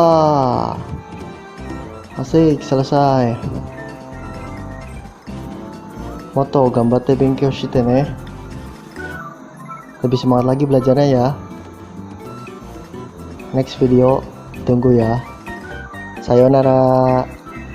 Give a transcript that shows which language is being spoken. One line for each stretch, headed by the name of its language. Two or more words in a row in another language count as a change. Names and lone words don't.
Indonesian: Asik, selesai.
Japanese: もっと頑張って勉強してね.
Indonesian: Lebih semangat lagi belajarnya ya.
English: Next video
Indonesian: tunggu ya.
Japanese: Sayonara.